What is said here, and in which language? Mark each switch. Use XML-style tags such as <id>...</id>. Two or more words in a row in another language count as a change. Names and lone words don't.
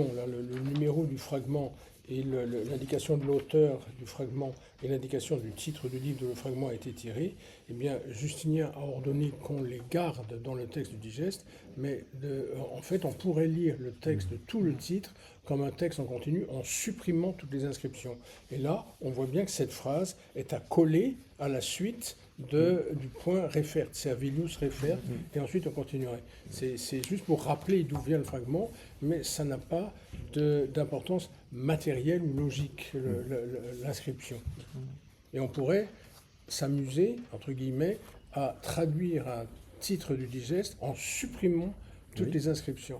<fr>Là, le numéro du fragment et l'indication de l'auteur du fragment et l'indication du titre du livre dont le fragment a été tiré, eh bien, Justinien a ordonné qu'on les garde dans le texte du digeste, mais en fait, on pourrait lire le texte, tout le titre, comme un texte en continu, en supprimant toutes les inscriptions. Et là, on voit bien que cette phrase est à coller à la suite du point refert, Servilius refert, et ensuite on continuerait. C'est juste pour rappeler d'où vient le fragment, mais ça n'a pas d'importance matérielle ou logique, l'inscription. Et on pourrait s'amuser, entre guillemets, à traduire un titre du digeste en supprimant toutes les inscriptions.</fr>